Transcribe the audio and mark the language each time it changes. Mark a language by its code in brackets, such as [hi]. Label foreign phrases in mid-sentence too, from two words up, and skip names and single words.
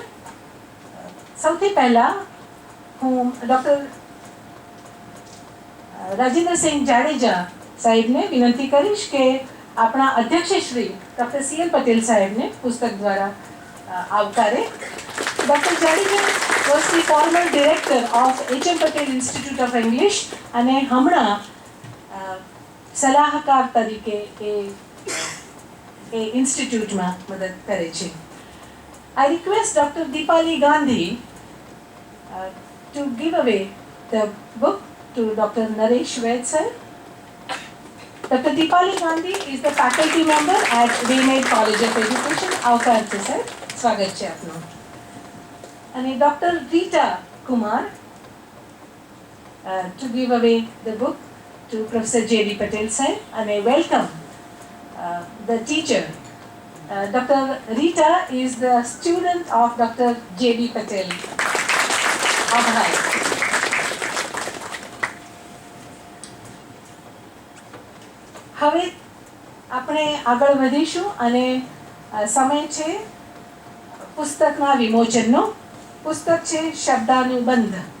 [gu] સૌથી પહેલા હું ડૉક્ટર રાજેન્દ્રસિંહ જાડેજા સાહેબને વિનંતી કરીશ કે આપણા અધ્યક્ષ શ્રી ડૉક્ટર CL પટેલ સાહેબને પુસ્તક દ્વારા આવકારે. ડૉક્ટર જાડેજા [en] was the former director of HM Patel Institute of English [gu] અને હમણાં સલાહકાર તરીકે એ ઇન્સ્ટિટ્યૂટમાં મદદ કરે છે. [en] I request Dr. Deepali Gandhi to give away the book to Dr. Naresh Ved sir. Dr. Deepali Gandhi is the faculty member at Waymaid College of Education. [gu] આવકાર છે સર, સ્વાગત છે આપનું. અને ડૉક્ટર રીટા કુમાર [en] to give away the book to Professor J.D. Patel sir અને welcome the teacher. Dr. Rita is the student of Dr. J.D. Patel. [gu] આભાર. હવે આપણે આગળ વધીશું અને સમય છે પુસ્તકના વિમોચનનો. પુસ્તક છે શબ્દાનુબંધ.